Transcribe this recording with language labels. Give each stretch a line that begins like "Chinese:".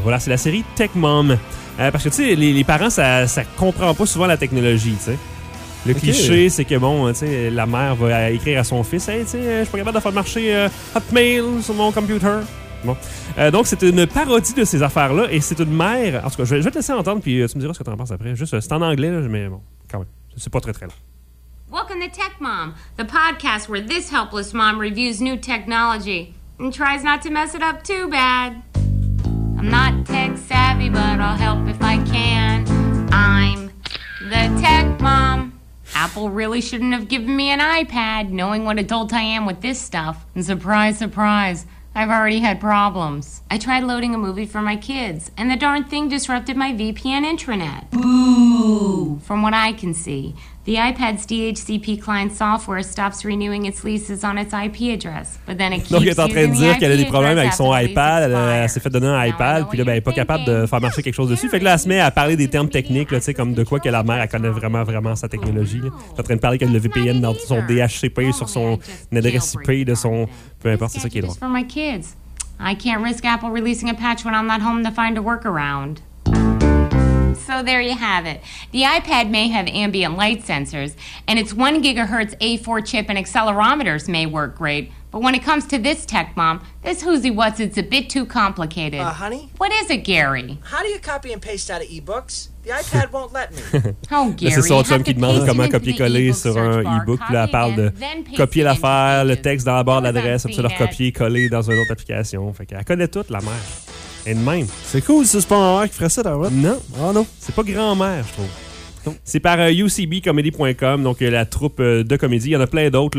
French: Voilà, c'est la série Tech Mom. Parce que tu sais, les parents, ça comprend pas souvent la technologie, tu sais. Le okay. cliché, c'est que bon, tu sais, la mère va écrire à son fils, hey, tu sais, je suis pas capable de faire marcher Hotmail sur mon computer. Bon. Donc, c'est une parodie de ces affaires-là et c'est une mère. En tout cas, je vais te laisser entendre puis tu me diras ce que t'en penses après. Juste, c'est en anglais, là, mais bon, quand même. C'est pas très, très long.
English: Welcome to Tech Mom, the podcast where this helpless mom reviews new technology and tries not to mess it up too bad. I'm not tech savvy, but I'll help if I can. I'm the Tech Mom. Apple really shouldn't have given me an iPad, knowing what adult I am with this stuff. And surprise, surprise, I've already had problems. I tried loading a movie for my kids, and the darn thing disrupted my VPN intranet. Boo! From what I can see, the iPad's DHCP client software stops renewing its leases on its IP address, but then it keeps
French: Donc, elle est en train de dire qu'elle a des problèmes avec son iPad, elle s'est fait donner un iPad, puis là, elle n'est pas capable de faire marcher quelque chose dessus. Fait que là, elle se met à parler des termes techniques, là, tu sais, comme de quoi que la mère, elle connaît vraiment, vraiment sa technologie. Elle est en train de parler qu'elle a le VPN dans son DHCP, sur son adresse IP, de son. Peu importe, c'est ça qui est drôle.
English: For my kids. I can't risk Apple releasing a patch when I'm not home to find a workaround. So there you have it. The iPad may have ambient light sensors, and its 1 gigahertz A4 chip and accelerometers may work great, but when it comes to this tech mom, this whoosie what's it's a bit too complicated. Honey? What is it, Gary? How do you copy and paste out of e-books? The iPad won't let me. Oh, Gary,
French: c'est son chum qui demande comment copier-coller sur un e-book. Là, elle parle de copier l'affaire, le texte dans la barre d'adresse, puis le recopier-coller dans une autre application. Fait qu'elle connaît toute la mère. Et de même. C'est cool, c'est pas ma mère qui ferait ça, t'as vu? Non. Ah non. C'est pas grand-mère, je trouve. C'est par UCBComedy.com, donc la troupe de comédie. Il y en a plein d'autres.